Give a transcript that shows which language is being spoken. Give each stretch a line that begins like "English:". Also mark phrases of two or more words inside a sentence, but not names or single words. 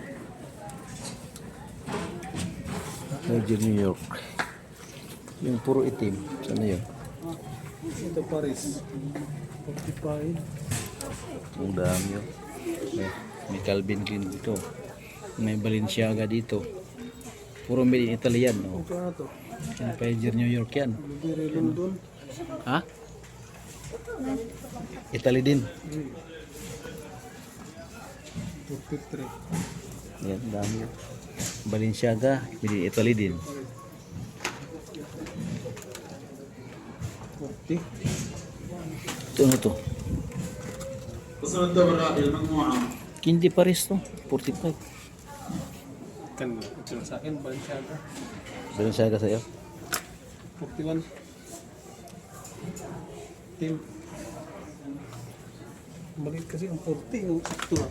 Filipino: Major New York. Yung puro itim. Saan na yun? Ito, Paris. 45. Ang dami yun. May Calvin Klein dito. May Balenciaga dito. Puro
English: made in Italy
Filipino: yan. Oh. Ito na to. Yung Major New York yan. Burberry London. Ha? Italy din. 43. Yan, dami yun. Balenciaga,
English: made in Italy
Filipino: din. 40. Ito ano to?
Arabic: وصل الدورة المجموعة
Filipino: Hindi Paris to. 45. Kan, ito na sa akin, Balenciaga. Balenciaga sa'yo. 41. Team. Maliit kasi ang 40. Yung sakto na.